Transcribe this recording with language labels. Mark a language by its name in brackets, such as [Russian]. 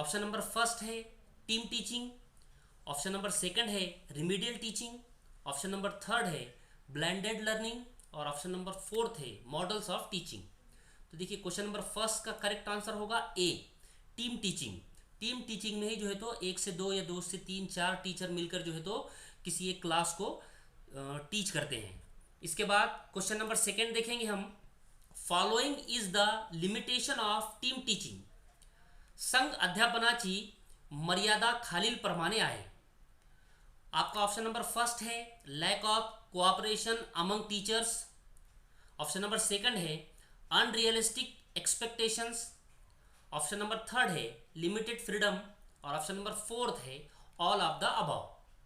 [Hindi] Option number first है team teaching, option number second है remedial teaching, option number third है blended learning और option number fourth है models of teaching. तो देखिए क्वेश्चन नंबर फर्स्ट का करेक्ट आंसर होगा ए, टीम टीचिंग। टीम टीचिंग में ही जो है तो 1 से 2 या 2 से 3 4 टीचर मिलकर जो है तो किसी एक क्लास को टीच करते हैं। इसके बाद क्वेश्चन नंबर सेकंड देखेंगे हम। [English] following is the limitation of team teaching [Marathi] संघ अध्यापनाची मर्यादा खालीलप्रमाणे आहे। [Hindi] आपका ऑप्शन नंबर फर्स्ट है lack of cooperation among teachers, option number second है unrealistic expectations, option number third है लिमिटेड फ्रीडम और ऑप्शन नंबर फोर्थ है ऑल ऑफ द अबव।